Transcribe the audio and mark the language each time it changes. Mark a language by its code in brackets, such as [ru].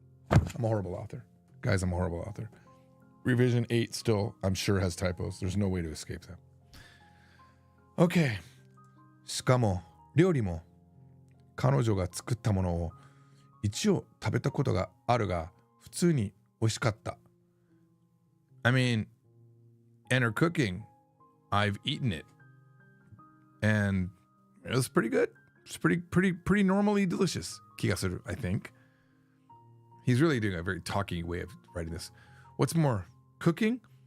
[en] I'm a horrible author. Guys, I'm a horrible author. Revision 8 still, I'm sure, has typos. There's no way to escape them. Okay. [ja] しかも、料理も、彼女が作ったものを一応食べたことがあるが、普通に美味しかった。 [en] I mean, and her cooking, I've eaten it. And it was pretty good. It's pretty normally delicious. [ja] 気がする, [en] I think. He's really doing a very talky way of writing this. What's more, cooking?